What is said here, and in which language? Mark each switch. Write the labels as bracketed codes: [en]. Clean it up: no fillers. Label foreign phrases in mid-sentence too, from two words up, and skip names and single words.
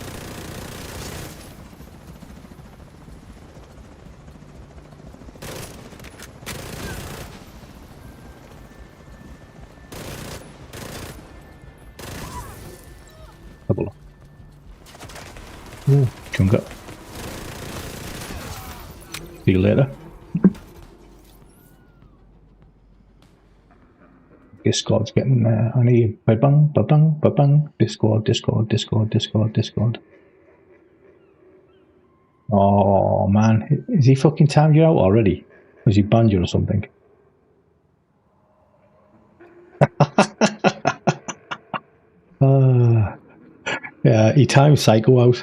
[en] Double. Ooh, chunk up. See you later. Discord's getting there. I need ba-bang, ba-bang, ba-bang. Discord, Discord, Discord, Discord, Discord. Oh man, is he fucking timed you out already? Or is he banned you or something? Yeah, he timed Psycho out.